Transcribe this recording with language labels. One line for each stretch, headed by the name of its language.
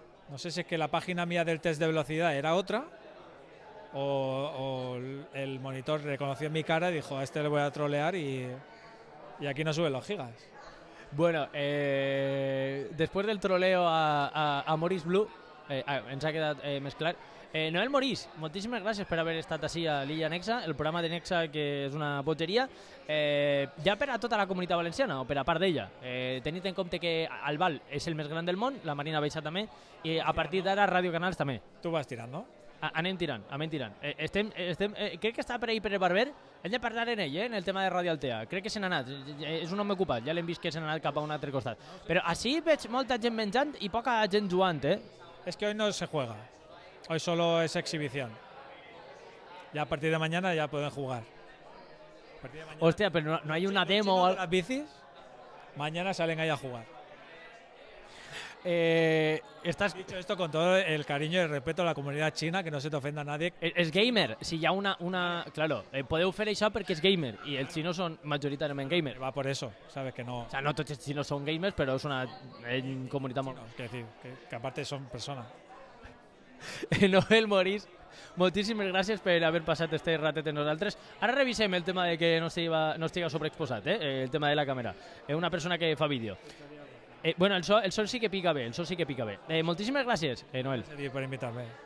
Spanish: No sé si es que la página mía del test de velocidad era otra, o el monitor reconoció mi cara y dijo, a este le voy a trolear y aquí no suben los gigas. Bueno, después del troleo a Maurice Blue,
Catalan: Ens ha quedat més clar. Noel Morís, moltíssimes gràcies per haver estat així a l'Illa Nexa, el programa de Nexa, que és una bogeria. Ja per a tota la comunitat valenciana, o per a part d'ella, tenint en compte que Albal és el més gran del món, la Marina Baixa també, i a partir d'ara Radio Canals també. Tu vas tirant, no? Anem tirant. Crec que està per ahir per el Barber. Hem de parlar en ell, en el tema de Ràdio Altea. Crec que se n'ha anat. És un home ocupat. Ja l'hem vist que se n'ha anat cap a un altre costat. Però així veig molta gent menjant i poca gent jugant,
Spanish: Es que hoy no se juega. Hoy solo es exhibición. Ya a partir de mañana ya pueden jugar. A partir de mañana, Hostia, pero no hay una demo o de algo. las bicis, mañana salen ahí a jugar. Estás... Dicho esto con todo el cariño y el respeto a la comunidad china, que no se te ofenda a nadie.
Catalan: És gamer. Si hi ha una... Claro, podeu fer això perquè és gamer i els xinos són majoritàriament gamer.
Spanish: Va por eso, sabes que no. O sea,
Catalan: no tots els xinos són gamers, però és una comunitat molt...
Spanish: No, es decir, que aparte son personas.
Catalan: Noel Morís, moltíssimes gràcies per haver passat este ratet amb nosaltres. Ara revisem el tema de que no estiga sobreexposat, el tema de la càmera. Una persona que fa vídeo. Bueno, el sol sí que pica bé, moltíssimes gràcies, Noel.
Spanish: Gracias por invitarme.